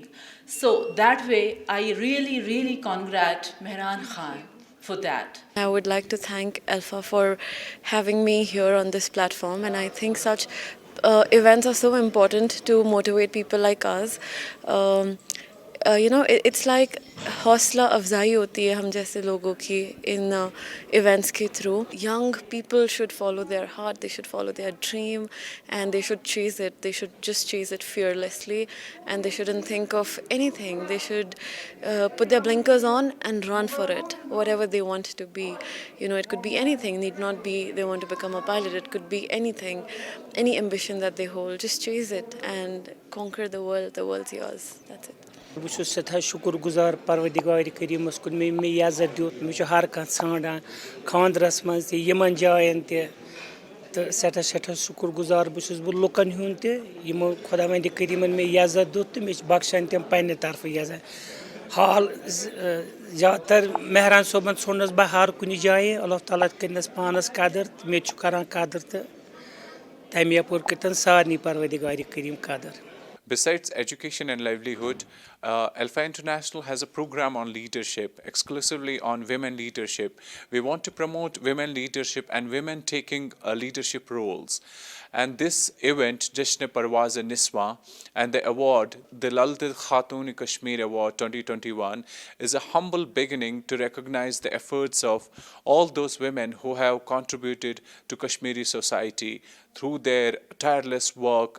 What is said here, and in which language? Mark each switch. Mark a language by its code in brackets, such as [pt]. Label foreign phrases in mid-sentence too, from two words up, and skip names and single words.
[en] So that way, I really congratulate Mehran Khan for that. I would like to thank ELFA for having me here on this platform, and I think such events are so important to motivate people like us. It's like [hi] हौसला अफजाई होती है हम जैसे लोगों की इन events के through. [en] Young people should follow their heart, they should follow their dream, and they should chase it. They should just chase it fearlessly, and they shouldn't think of anything. They should put their blinkers on and run for it, whatever they want to be. It could be anything, need not be they want to become a pilot. It could be anything, any ambition that they hold. Just chase it and conquer the world. The world's yours. That's it. [ks] बस सदा शुक्र गुजार परवदिगार करीमस कुन मे इजाजत दित मे हर कह ान खानदरस मज तमन जायन तो सदा सदा शुक्र गुजार बस लुकन हुन तमो खुदा वंद करीमन मे इजाजत दित तो मे बख्शान तम पन्ने तरफ इजाजत हाल ज़्यादातर मेहरान सोबन सोनस बह हर कुन जाए अल्लाह ताला करनस पानस कदर मे करान कदर तो तमे यपोर कर सारनी परवदिगार करीम कदर. [en] Besides education and livelihood, ELFA International has a program on leadership, exclusively on women leadership. We want to promote women leadership and women taking leadership roles. And this event, Jashn Parwaz Niswa, and the award, the Lal Ded Khatoon-e-Kashmir Award 2021, is a humble beginning to recognize the efforts of all those women who have contributed to Kashmiri society through their tireless work.